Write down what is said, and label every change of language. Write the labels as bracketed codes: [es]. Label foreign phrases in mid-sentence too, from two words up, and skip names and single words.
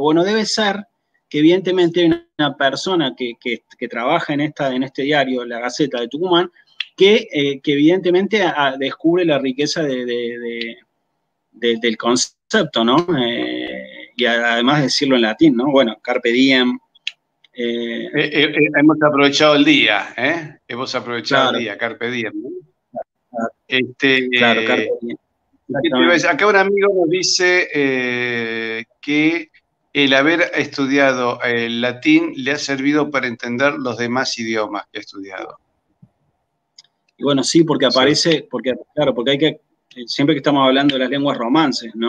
[es] Bueno, debe ser que evidentemente hay una persona que trabaja en este diario, La Gaceta de Tucumán, que evidentemente descubre la riqueza del concepto, ¿no? Y además decirlo en latín, ¿no? Bueno, [la] carpe diem. [es] Hemos aprovechado el día, ¿eh? Hemos aprovechado el día, [la] carpe diem, [es] ¿no? Claro, [la] carpe diem. [es] Acá un amigo nos dice que el haber estudiado el latín le ha servido para entender los demás idiomas que ha estudiado. Y bueno, sí, porque aparece, porque hay que, siempre que estamos hablando de las lenguas romances, ¿no?